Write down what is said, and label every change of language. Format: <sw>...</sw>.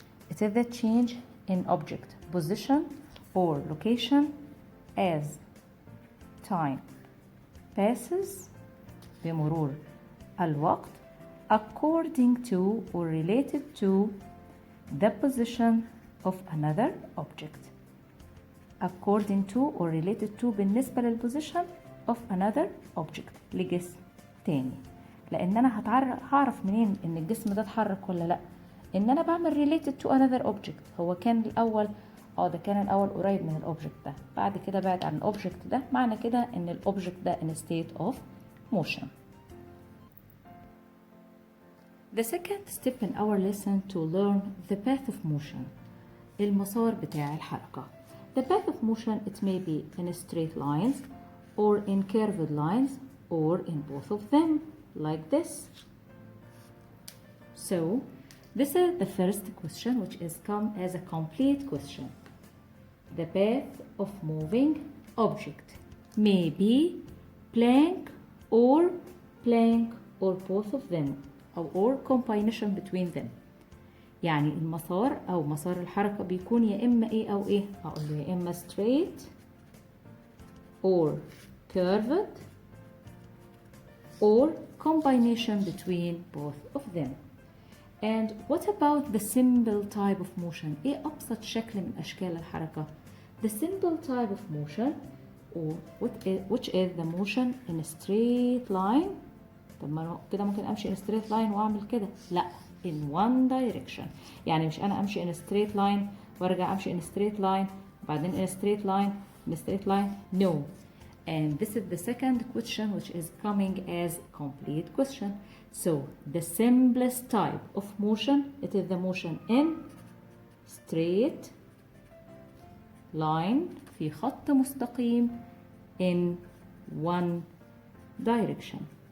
<en>It is the change in object position or location as time passes</en> <ar>بمرور الوقت,</ar> <en>according to or related to the position of another object. According to or related to بالنسبة للposition of another object,</en> <ar>لجسم تاني. لأن أنا هعرف منين إن الجسم ده اتحرك ولا لأ؟ إن أنا بعمل</ar> <en>related to another object.</en> <ar>هو كان الأول ده كان الأول قريب من الأوبجكت ده, بعد كده بعد عن الأوبجكت ده, معنى كده إن الأوبجكت ده</ar> <en>in a state of motion. The second step in our lesson to learn the path of motion.</en> <ar>المسار بتاع الحركة.</ar> <en>The path of motion, it may be in straight lines or in curved lines or in both of them, like this. So this is the first question, which is come as a complete question. The path of moving object may be plank or both of them, or combination between them.</en> <ar>يعني المسار أو مسار الحركة بيكون يا إما إيه أو إيه؟ هقول له يا إما</ar> <en>straight or curved or combination between both of them. And what about the simple type of motion?</en> <ar>إيه أبسط شكل من أشكال الحركة؟</ar> <en>The simple type of motion, or which is the motion in a straight line.</en> <ar>طب ما كده ممكن أمشي</ar> <en>in a straight line</en> <ar>وأعمل كده؟ لأ.</ar> <en>In one direction.</en> <ar>يعني مش أنا أمشي in a straight line وارجع امشي</ar> <en>in straight line</en> <ar>وبعدين</ar> <en>in straight line in straight line. No. And this is the second question which is coming as complete question. So the simplest type of motion, it is the motion in straight line</en> <ar>في خط مستقيم</ar> <en>in one direction.</en>